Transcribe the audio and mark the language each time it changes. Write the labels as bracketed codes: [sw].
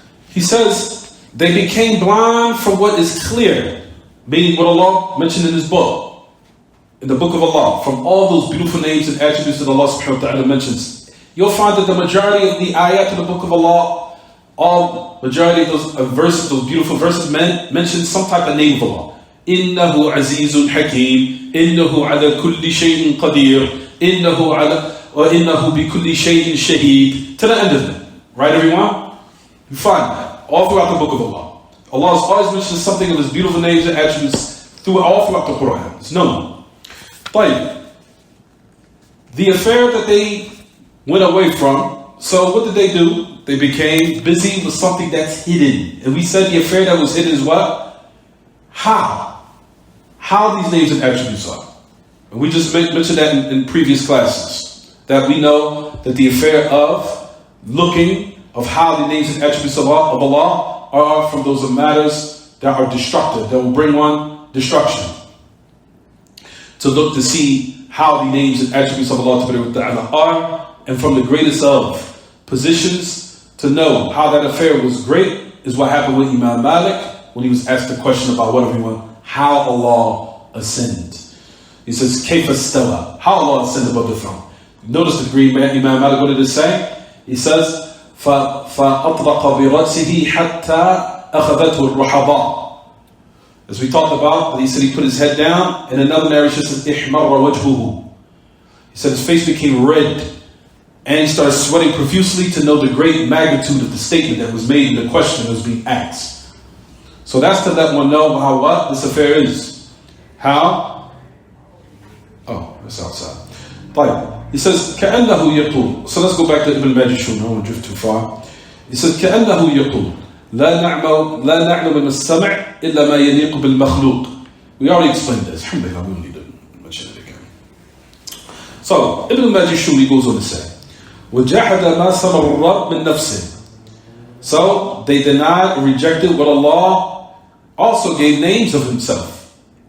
[en] He says, they became blind from what is clear, meaning what Allah mentioned in His book, in the book of Allah, from all those beautiful names and attributes that Allah subhanahu wa ta'ala mentions. You'll find that the majority of the ayat in the book of Allah, majority of those verses, those beautiful verses, mention some type of name of Allah. [ar] إِنَّهُ عَزِيزٌ حَكِيمٌ إِنَّهُ عَلَى كُلِّ شَيْءٍ قَدِيرٌ وَإِنَّهُ بِكُلِّ شَيْءٍ شَهِيدٌ. [en] To the end of it. Right, everyone? You find that all throughout the book of Allah. Allah has always mentioned something of His beautiful names and attributes all throughout the Quran. It's known. But the affair that they went away from, so what did they do? They became busy with something that's hidden. And we said the affair that was hidden is what? How these names and attributes are. And we just mentioned that in previous classes. That we know that the affair of looking of how the names and attributes of Allah are from those matters that are destructive, that will bring one destruction. To look to see how the names and attributes of Allah are, and from the greatest of positions to know how that affair was great is what happened with Imam Malik when he was asked the question about what everyone, how Allah ascended. He says, Kayfa stawa, how Allah ascended above the throne. Notice the great man, Imam Malik, what did it say? He says, [ar] فَأَطْلَقَ بِرَأْسِهِ حَتَّى أَخَذَتْهُ الرُّحَضَاء. [en] As we talked about, he said he put his head down, and another narration says, [ar] إِحْمَرَّ وَجْهُهُ. [en] He said his face became red, and he started sweating profusely to know the great magnitude of the statement that was made and the question that was being asked. So that's to let one know how what this affair is. How? Oh, that's outside. He says, [ar] كَأَنَّهُ يَقُولُ. [en] So let's go back to Ibn Majishun. I don't want to drift too far. He says, [ar] كَأَنَّهُ يَقُولُ لا نعلم من السمع إلا ما يليق بالمخلوق. [en] We already explained this. Alhamdulillah, we don't need to mention it again. So, Ibn Majishun goes on to say, [ar] وَجَحَدَ مَا سَمَرُ الرَّبِّ مِن نَفْسِهِ. [en] So, they denied and rejected what Allah also gave names of Himself.